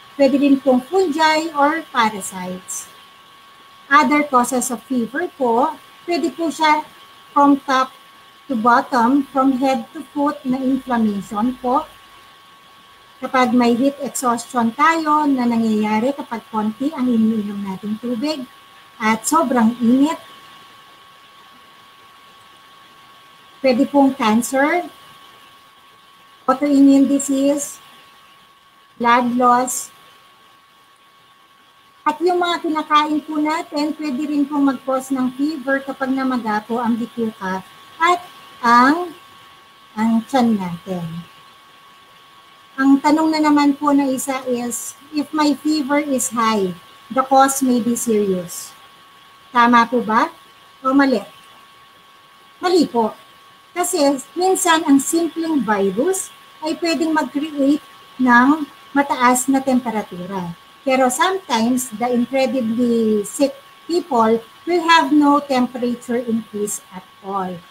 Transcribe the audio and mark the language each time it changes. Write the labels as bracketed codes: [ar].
[tl] Pwede rin pong fungi or parasites. [en] Other causes of fever [tl] po, pwede po siya [en] from top to bottom, from head to foot [tl] na inflammation po. Kapag may heat exhaustion tayo na nangyayari kapag konti ang iniinom nating tubig at sobrang init. Pwede pong [en] cancer, autoimmune disease, blood loss. [tl] At yung mga kinakain po natin, pwede rin pong mag-cause ng fever kapag namaga po ang bituka at ang tiyan natin. Ang tanong na naman po na isa is, [en] if my fever is high, the cause may be serious. [tl] Tama po ba? O mali? Mali po. Kasi minsan ang simpleng virus ay pwedeng mag-create ng mataas na temperatura. [en] Pero sometimes the incredibly sick people will have no temperature increase at all.